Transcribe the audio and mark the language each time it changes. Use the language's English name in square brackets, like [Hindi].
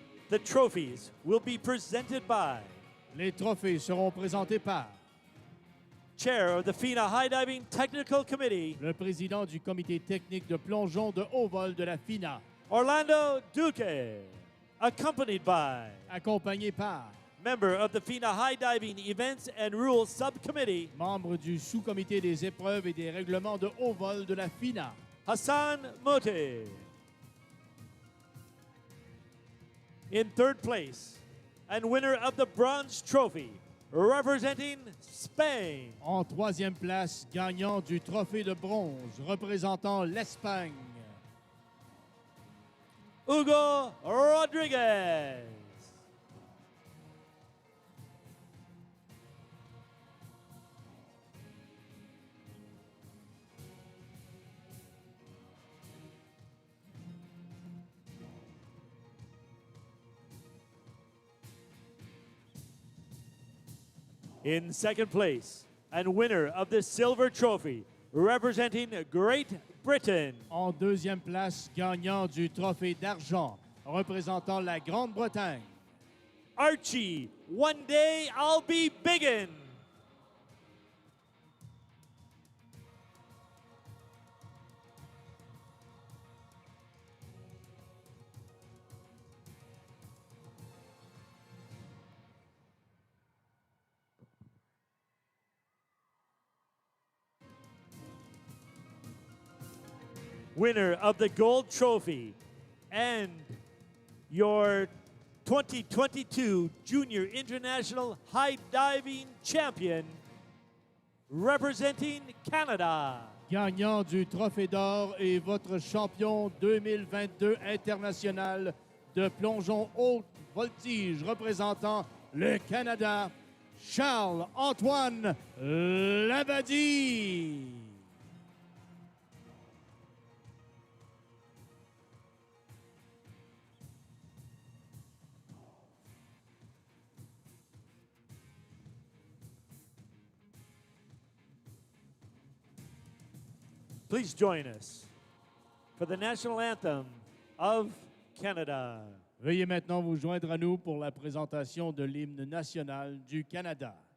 [English] The trophies will be presented by [French] Les trophées seront présentés par [English] Chair of the FINA High Diving Technical Committee, [French] le président du comité technique de plongeon de haut vol de la FINA, [English] Orlando Duque, accompanied by [French] accompagné par [English] member of the FINA High Diving Events and Rules Subcommittee, [French] membre du sous-comité des épreuves et des règlements de haut vol de la FINA, [English] Hassan Mote. In third place, and winner of the Bronze Trophy, representing Spain, [French] en troisième place, gagnant du trophée de bronze représentant l'Espagne, [English] Hugo Rodriguez. In second place, and winner of the Silver Trophy, representing Great Britain, [French] en deuxième place, gagnant du trophée d'argent représentant la Grande-Bretagne, [English] Archie, one day I'll be biggin'. Winner of the Gold Trophy and your 2022 Junior International High Diving Champion, representing Canada, [French] gagnant du trophée d'or et votre champion 2022 international de plongeon haute voltige représentant le Canada, Charles-Antoine Labadie. [English] Please join us for the national anthem of Canada. [French] Veuillez maintenant vous joindre à nous pour la présentation de l'hymne national du Canada.